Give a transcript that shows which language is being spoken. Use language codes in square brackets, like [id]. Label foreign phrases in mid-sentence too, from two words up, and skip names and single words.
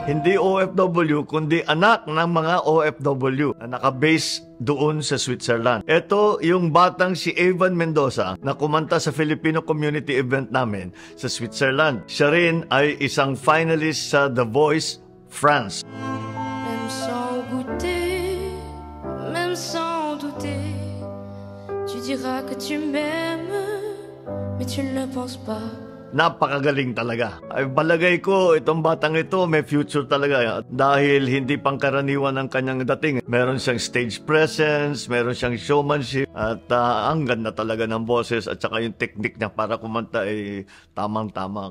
[tl] Hindi OFW, kundi anak ng mga OFW na nakabase doon sa Switzerland. Ito yung batang si Evan Mendoza na kumanta sa [en] Filipino community event [tl] namin sa Switzerland. Siya rin ay isang finalist sa The Voice France. [fr] Même sans goûter, même sans douter, tu diras que tu m'aimes, mais tu ne le penses pas. [tl] Napakagaling talaga. Ay balagay ko, itong batang ito may future talaga dahil hindi pangkaraniwan ang kanyang dating. Meron siyang [en] stage presence, [tl] meron siyang showmanship at ang ganda talaga ng boses at saka yung technique niya para kumanta ay tamang-tama.